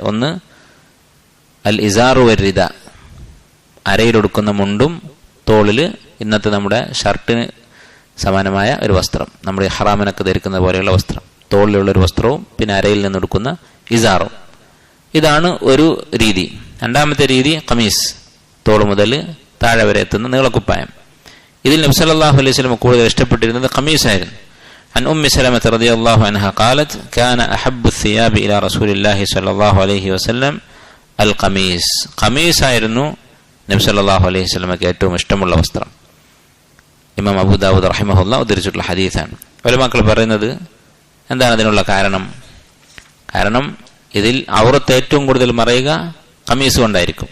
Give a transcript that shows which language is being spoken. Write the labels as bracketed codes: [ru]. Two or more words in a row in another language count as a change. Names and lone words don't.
[ml] ഒന്ന് [ar] الإزار والرداء, [ml] അരയിലൊടുക്കുന്ന മുണ്ടും തോളിൽ ഇന്നത്തെ നമ്മുടെ ഷർട്ടിന് സമാനമായ ഒരു വസ്ത്രം, നമ്മുടെ ഹറാമിനൊക്കെ ധരിക്കുന്ന പോലെയുള്ള വസ്ത്രം, തോളിലുള്ള ഒരു വസ്ത്രവും പിന്നെ അരയിൽ നിന്നെടുക്കുന്ന ഇസാറും. ഇതാണ് ഒരു രീതി. രണ്ടാമത്തെ രീതി ഖമീസ്, തോൾ മുതൽ താഴെ വരെ എത്തുന്ന നീളക്കുപ്പായം. ഇതിൽ നബി [ar] صلى الله عليه وسلم [ml] കൂടുതൽ ഇഷ്ടപ്പെട്ടിരുന്നത് ഖമീസായിരുന്നു. [ar] عن أم سلمة رضي الله عنها قالت كان أحب الثياب إلى رسول الله صلى الله عليه وسلم القميص. [ml] ഖമീസ് ആയിരുന്നു നബി [ar] صلى الله عليه وسلم [ml] ഏറ്റവും ഇഷ്ടമുള്ള വസ്ത്രം. ഇമാം അബൂ ദാവൂദ് റഹിമഹുല്ലാഹ് ഉദ്ധരിച്ചിട്ടുള്ള ഹദീസാണ്. ഉലമാക്കൾ പറയുന്നത് എന്താണ് അതിനുള്ള കാരണം? കാരണം ഇതിൽ ഔറത്ത് ഏറ്റവും കൂടുതൽ മറയുക ഖമീസ് കൊണ്ടായിരിക്കും.